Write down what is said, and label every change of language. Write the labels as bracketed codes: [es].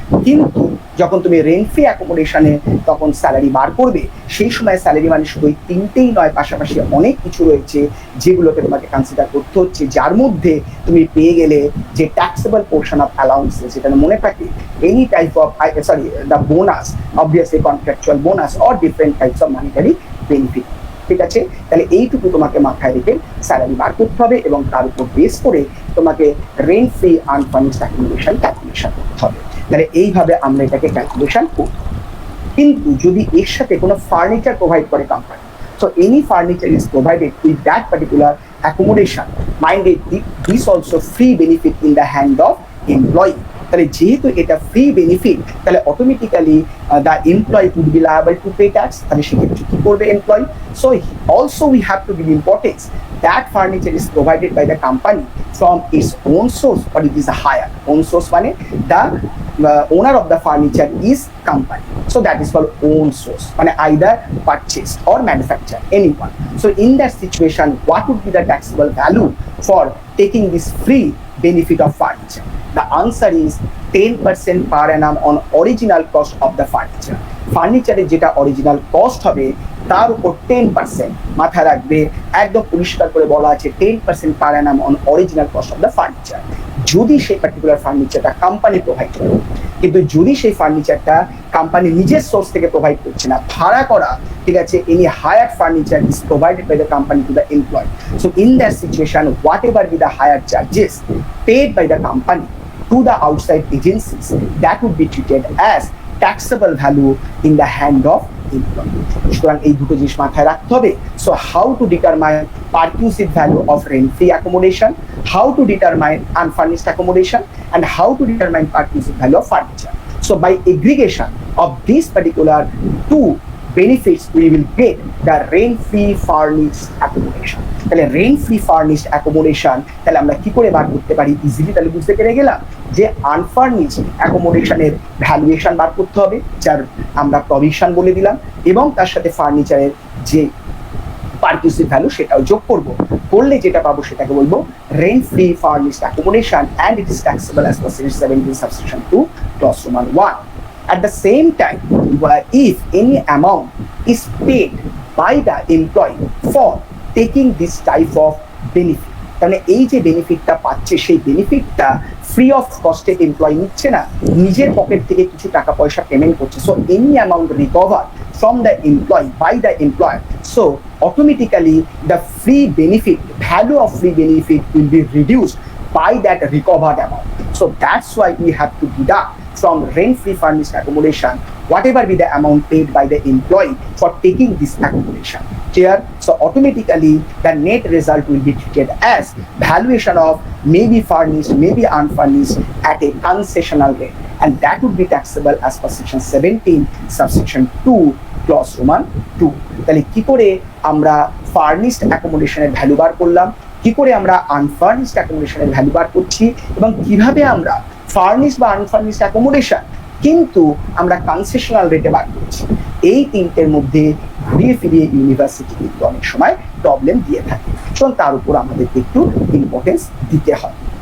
[bn] কিন্তু যখন তুমি রেন্ট ফ্রি অ্যাকোমোডেশনে তখন স্যালারি বার করবে, সেই সময় স্যালারি মানে শুধু ওই তিনটেই নয়, পাশাপাশি অনেক কিছু রয়েছে যেগুলোকে তোমাকে কনসিডার করতে হচ্ছে, যার মধ্যে তুমি পেয়ে গেলে যে ট্যাক্সেবল পোর্শন অফ অ্যালাউন্সেস, সেটা মনে থাকে [en] any type of the bonus, [bn] obviously contractual bonus or different types of monetary benefit. ঠিক আছে, তাহলে এইটুকু তোমাকে মাথায় রেখে স্যালারি বার করতে হবে এবং তার উপর বেস করে তোমাকে rent free unfurnished accommodation calculation করতে হবে। তাহলে এইভাবে আমরা এটাকে ক্যালকুলেশন করব। কিন্তু যদি এর সাথে কোনো ফার্নিচার প্রোভাইড করে company, [en] so any furniture is provided with that particular accommodation, minded this also free benefit in the hand of employee. [bn] তাহলে যেহেতু এটা ফ্রি বেনিফিট, [en] তাহলে automatically the employee would be liable to pay tax. [bn] তাহলে সেক্ষেত্রে কি করবে employee? [en] So also we have to give importance that furniture is provided by the company from its own source or it is a hire. Own source মানে the owner of the furniture is company, so that is called own source, মানে either purchase or manufacture, anyone. So in that situation, what would be the taxable value for taking this free benefit of furniture? The answer is 10% per annum on original cost of the furniture. [bn] ফার্নিচারের যেটা original cost হবে তার উপর 10% মাথায় রাখবে, একদম পরিষ্কার করে বলা আছে 10% পার Anam on original cost of the furniture, যদি সেই পার্টিকুলার ফার্নিচারটা কোম্পানি প্রোভাইড করে। কিন্তু যদি সেই ফার্নিচারটা কোম্পানি নিজের সোর্স থেকে প্রোভাইড করছে না, ভাড়া করা, ঠিক আছে, [en] Any hire furniture is provided by the company to the employ, so in that situation whatever be the hire charges paid by the company to the outside agencies, that would be treated as taxable value in the hand of employee. [bn] সুতরাং এই দুটো জিনিস মাথায় রাখতে হবে। [en] So how to determine perquisite value of rent-free accommodation, how to determine unfurnished accommodation, and how to determine perquisite value of furniture. So by aggregation of these particular two benefits, we will get the rent-free furnished accommodation. [bn] তাহলে rent free furnished accommodation তাহলে আমরা কি করে বার করতে পারি easily? তাহলে বুঝতে পেরে গেলাম যে আনফার্নিশড অ্যাকোমোডেশনের ভ্যালুয়েশন বার করতে হবে, যার আমরা প্রভিশন বলে দিলাম, এবং তার সাথে ফার্নিচারের যে পারকিউসিভ ভ্যালু সেটাও যোগ করব, করলে যেটা পাবো সেটাকে বলবো rent free furnished accommodation, [en] And it is taxable as per section 17 subsection 2 clause Roman 1. At the same time, if any amount is paid by the employee for taking this type of benefit, [bn] তাহলে এই যে বেনিফিটটা পাচ্ছে সেই বেনিফিটটা free of কস্টে employee নিচ্ছে না, নিজের pocket থেকে কিছু টাকা পয়সা পেমেন্ট করছে। [en] So any amount recover from the employee by the employer, so automatically the free benefit, value of free benefit will be reduced by that recovered amount. So that's why we have to deduct from rent-free furnished accommodation whatever be the amount paid by the employee for taking this accommodation. Clear? So automatically the net result will be treated as valuation of maybe furnished, maybe unfurnished at a concessional rate, and that would be taxable as per section 17 subsection 2 [bn] clause Roman 2. তাহলে কি করে আমরা furnished অ্যাকোমোডেশনের value বার করলাম, কি করে আমরা unfurnished অ্যাকোমোডেশনের value বার করছি, এবং কিভাবে আমরা ফার্নিশড বা আনফার্নিশড অ্যাকোমোডেশন কিন্তু আমরা কনসেশনাল রেটে বার করছি, এই তিনটের মধ্যে ঘুরিয়ে ফিরিয়ে ইউনিভার্সিটি কিন্তু অনেক সময় প্রবলেম দিয়ে থাকে, এবং তার উপর আমাদেরকে একটু ইম্পর্টেন্স দিতে হয়।